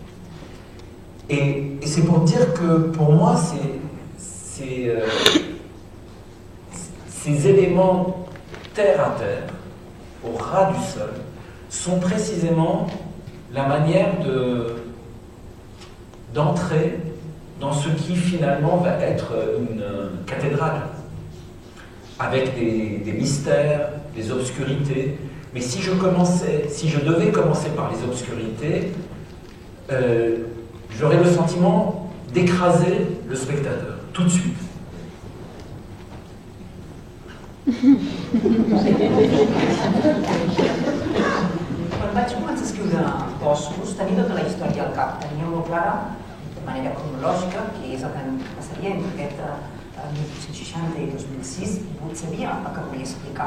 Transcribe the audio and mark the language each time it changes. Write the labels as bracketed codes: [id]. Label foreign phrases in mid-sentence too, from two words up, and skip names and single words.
[fr] Et c'est pour dire que pour moi, ces éléments terre à terre, au ras du sol, sont précisément la manière d'entrer dans ce qui finalement va être une cathédrale, avec des mystères, des obscurités. Mais si je devais commencer par les obscurités, j'aurais le sentiment d'écraser le spectateur, tout de suite. [ca] Quan vaig començar a escriure Boscos, tenia tota la història al cap, tenia molt clara, de manera cronològica, que és el que passaria entre aquest 1860 i 2006, i sabia el que volia explicar.